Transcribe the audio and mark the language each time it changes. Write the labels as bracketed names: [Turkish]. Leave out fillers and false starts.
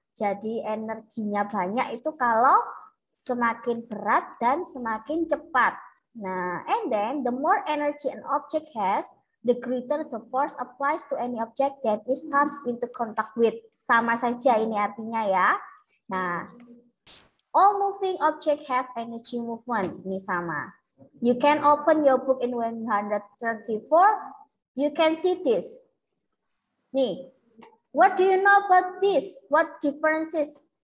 [Indonesian] Jadi energinya banyak itu kalau semakin berat dan semakin cepat. [English] Nah, and then the more energy an object has, the greater the force applies to any object that it comes into contact with. [Indonesian] Sama saja ini artinya ya. [English] Nah, all moving object have energy movement. [Indonesian] Ini sama. [English] You can open your book in 134. You can see this. Nih, what do you know about this? What differences?